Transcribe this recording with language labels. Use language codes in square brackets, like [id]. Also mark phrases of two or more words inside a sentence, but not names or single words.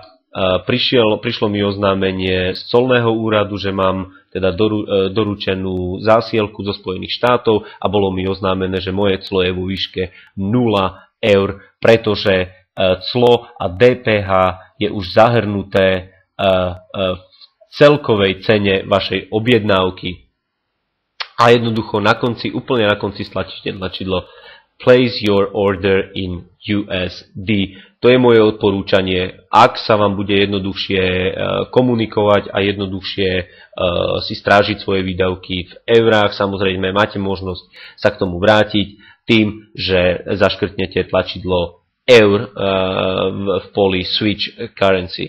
[sk] Prišlo mi oznámenie z colného úradu, že mám teda doručenú zásielku zo Spojených štátov a bolo mi oznámené, že moje clo je vo výške 0 eur, pretože clo a DPH je už zahrnuté v celkovej cene vašej objednávky. A jednoducho úplne na konci stlačíte tlačidlo [en] Place your order in USD. [sk] To je moje odporúčanie. Ak sa vám bude jednoduchšie komunikovať a jednoduchšie si strážiť svoje výdavky v eurách, samozrejme máte možnosť sa k tomu vrátiť tým, že zaškrtnete tlačidlo eur v poli [en] Switch Currency.